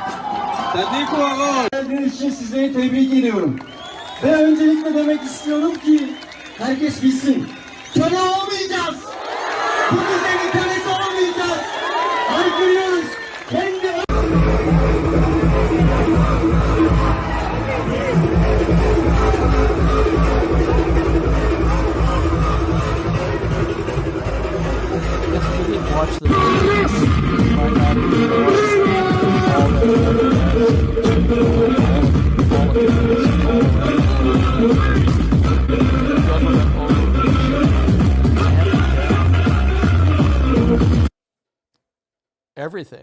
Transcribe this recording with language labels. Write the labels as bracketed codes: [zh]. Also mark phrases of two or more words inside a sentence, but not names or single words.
[he] תדליקו אורות. [tr] Geldiğiniz için sizleri tebrik ediyorum. Ve öncelikle demek istiyorum ki herkes bilsin. Köle olmayacağız. Bu düzenin kölesi olmayacağız. Haykırıyoruz. Kendi [en] Watch the video. You might not even everything.